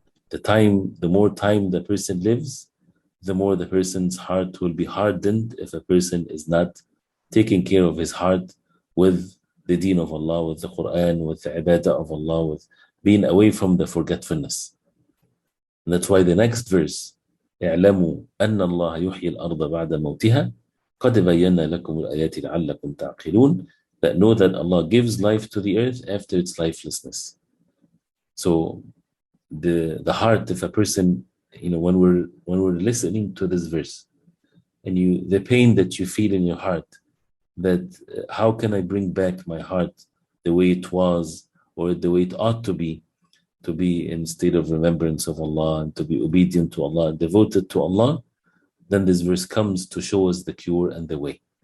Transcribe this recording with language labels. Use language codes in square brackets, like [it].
[en] The more time the person lives, the more the person's heart will be hardened if a person is not taking care of his heart with the deen of Allah, with the Quran, with the ibadah of Allah, with being away from the forgetfulness. And that's why the next verse, [ar] اعلموا أن الله يحيي الأرض بعد موتها قد بينا لكم الآيات لعلكم تعقلون. [en] That know that Allah gives life to the earth after its lifelessness. So the heart, if a person, when we're listening to this verse, and the pain that you feel in your heart, that how can I bring back my heart the way it was or the way it ought to be in state of remembrance of Allah and to be obedient to Allah, devoted to Allah, then this verse comes to show us the cure and the way.